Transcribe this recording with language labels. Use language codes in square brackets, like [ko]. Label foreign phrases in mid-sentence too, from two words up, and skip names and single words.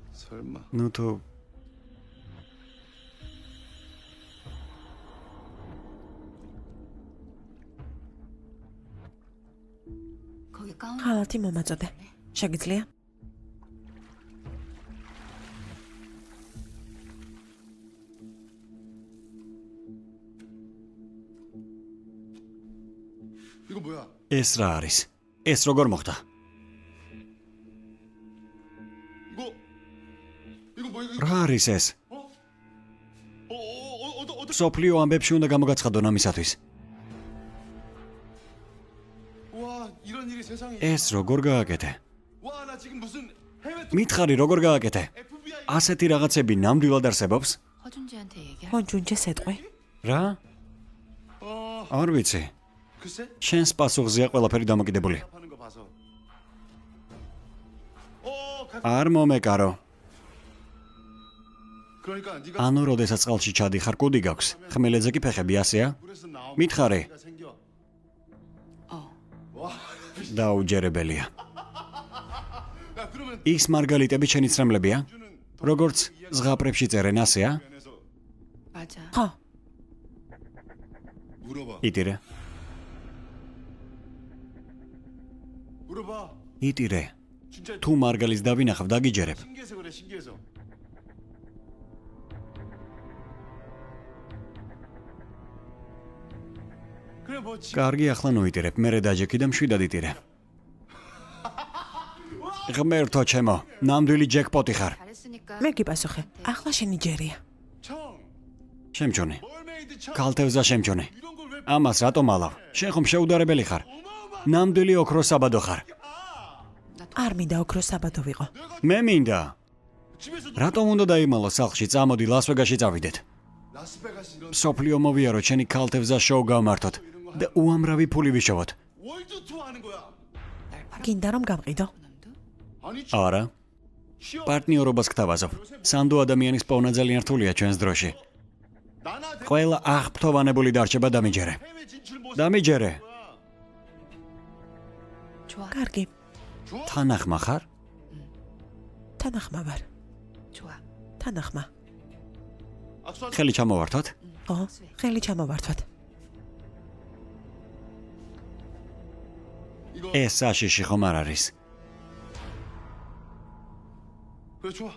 [ko] 설마. [ka] ნუ თუ [ko] 거기 가운 [ka] ხალათი მომაწოდე. შეგიძლია? [ko] 이거 뭐야? [ka] ეს რა არის? ეს როგორ მოხდა? [ko] 이거 뭐야? 이거 [ka] რა არის ეს? [ko] 어디? [ka] სოფლიო ამბებში უნდა გამოგაცხადო ამისათვის. [ko] 와, 이런 일이 세상에. [ka] ეს როგორ გააკეთე? [ko] 와, 나 지금 무슨 해외 [ka] მითხარი როგორ გააკეთე? FBI ასეთი რაღაცები ნამდვილად არსებობს? [ko] 허준지한테 얘기할 [ka] ჰონჯუნჯეს ეტყვი. რა? [ko] 어, [ka] არ ვიცი. [ko] 글쎄. [ka] შენს პასუხზეა ყველაფერი დამოკიდებული. [ko] 하는 거 봐서. [ka] არ მომეკარო. [ko] 그러니까 네가 [ka] ანუ როდესაც წყალში ჩადიხარ, კუდი გაქვს. ხმელეთზე კი ფეხები ასეა? [ko] 물에서 나오면 [ka] მითხარი. [ko] 문제가 생겨. 어 [ka] დაუჯერებელია. [ko] 야, 그러면 [ka] ის მარგალიტები შენი ცრემლებია? [ko] 주는 [ka] როგორც ზღაპრებში წერენ ასეა? [ko] 면에서 맞아 [ka] ხო, [ko] 물어봐. [ka] იტირე. [ko] 물어봐. [ka] იტირე. [ko] 진짜 [ka] თუ მარგალიტს დავინახავ, დაგიჯერებ. [ko] 신기해서 그래, 신기해서. 그래 뭐 지금 [ka] კარგი, ახლა ნუიტირებ. მერე დაჯექი და მშვიდად იტირე. ღმერთო ჩემო, ნამდვილი ჯეკპოტი ხარ. [ko] 잘했으니까 [ka] მე გიპასუხე. ახლა შენი ჯერია. [ko] 청 [ka] შემჩონი. [ko] 멀메이드 청 [ka] კალთევზა შემჩონი. [ko] 이런 걸왜 [ka] ამას რატომ ალავ? შენ ხომ შეუდარებელი ხარ. ნამდვილი ოქროს საბადო ხარ. არ მინდა ოქროს საბადო ვიყო. მე მინდა. [ko] 집에서 [ka] რატომ უნდა დაიმალო სახლში? წამოდი ლას-ვეგასში წავიდეთ. [ko] 라스베가스 이런 [ka] სოფლიო მოვიარო, შენი კალთევზა შოუ გავმართოთ და უამრავი ფული ვიშოვოთ. [ko] 월드 투어 하는 거야. [ka] გინდა რომ გამყიდო? [ko] 아니 [ka] არა, [ko] 취업 [ka] პარტნიორობას გთავაზობ. სანდო ადამიანის პოვნა ძალიან რთულია ჩვენს დროში. [ko] 나나 [ka] ყველა აღფრთოვანებული დარჩება დამიჯერე. [ko] 해외 진출 못 [ka] დამიჯერე. [ko] 좋아 [ka] კარგი, თანახმა ხარ? თანახმა ვარ. [ko] 좋아 [ka] თანახმა. [ko] 악수 [ka] ხელი ჩამოვართოთ. ხო, ხელი ჩამოვართვათ. [ko] 이거 [ka] ეს საშიში ხომ არ არის? [ko] 그래 좋아.